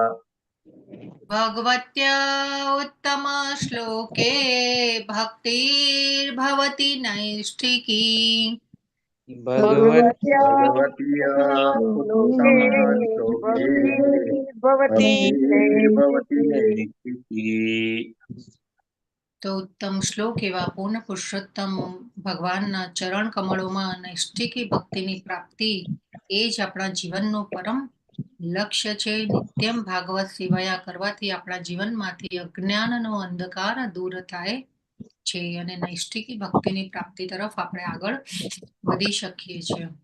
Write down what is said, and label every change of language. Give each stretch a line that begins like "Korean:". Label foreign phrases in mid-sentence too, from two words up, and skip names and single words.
Sanskrit: भगवत्या उत्तम श्लोके भक्तिर्भवति नैष्ठिकी भगवत्या भगवत्या उत्तमश्लोके भवति भक्तिर्भवति नैष्ठिकी।
Gujarati: તો ઉત્તમ શ્લોક એવા પૂર્ણ પુરુષોત્તમ ભગવાનના ચરણ કમળોમાં નૈષ્ઠિકી ભક્તિની પ્રાપ્તિ એ જ આપણા જીવનનું પરમ લક્ષ્ય છે.
Sanskrit: नित्यम भागवत सेवाया
Gujarati: કરવાથી આપણા જીવનમાંથી અજ્ઞાનનો અંધકાર દૂર થાય છે અને નૈષ્ઠિકી ભક્તિની પ્રાપ્તિ તરફ આપણે આગળ વધી શકીએ છીએ.